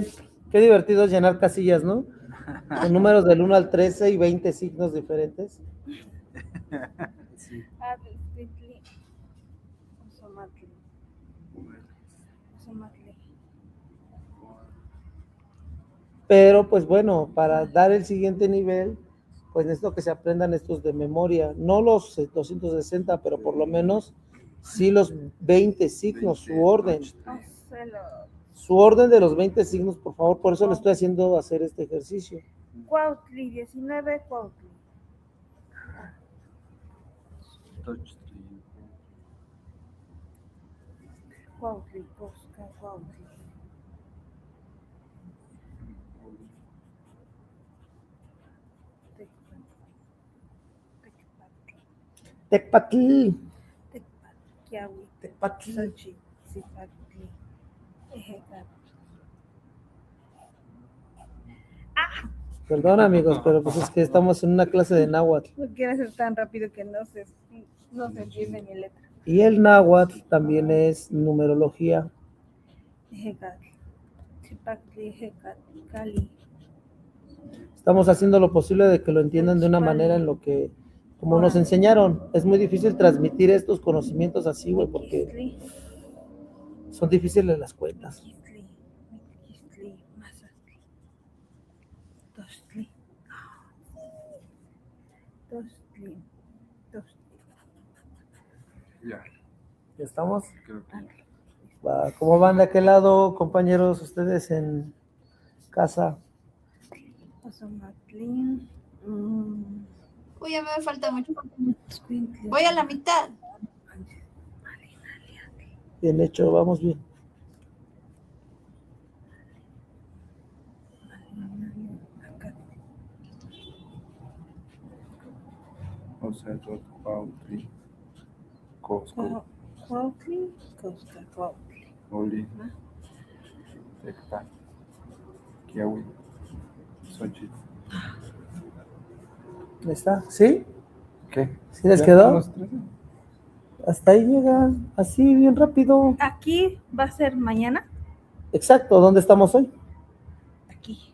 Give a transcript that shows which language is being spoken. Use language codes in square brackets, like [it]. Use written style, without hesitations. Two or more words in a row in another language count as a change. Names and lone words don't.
[es] Qué divertido es llenar casillas, ¿no? Con números del 1 al 13 y 20 signos diferentes. Sí. Atlixtli. Ozomatli. Ozomatli. Pero, pues bueno, para dar el siguiente nivel, pues necesito que se aprendan estos de memoria. No los 260, pero por lo menos sí los 20 signos, su orden. Ocelo. Su orden de los 20 signos, por favor. Por eso le estoy haciendo hacer este ejercicio. Cuautli, 19, Cuautli. Tochtli. Cuautli, Cosca, Cuautli. Tecpatl. Tecpatl, Tecpatl. Xochitl, Cipatli, Ejecatl. Perdón, amigos, pero pues es que estamos en una clase de náhuatl. No quiero hacer tan rápido que no se entiende mi letra. Y el náhuatl también es numerología. Ejecatl, Cipatli, Ejecatl, Cali. Estamos haciendo lo posible de que lo entiendan de una manera en lo que, como nos enseñaron, es muy difícil transmitir estos conocimientos así, güey, porque Quistli, son difíciles las cuentas. Quistli, Quistli, Mazatli. Tostli. Tostli. Tostli. Ya, ¿Ya estamos? creo que ya. Va, ¿cómo van de aquel lado, compañeros, ustedes en casa? Ozomatlin. Uy, ya me falta mucho. Squintli. Voy a la mitad. Bien hecho, vamos bien. O sea, Cuautli. Cosco. Cuautli, Cosca, Cuautli. Oli. Tecpa. Kiawi. Xochitl. ¿Ahí está? ¿Sí? ¿Qué? ¿Sí les ¿Ya quedó? son los 13? Hasta ahí llegan, así, bien rápido. Aquí va a ser mañana. Exacto, ¿dónde estamos hoy? Aquí.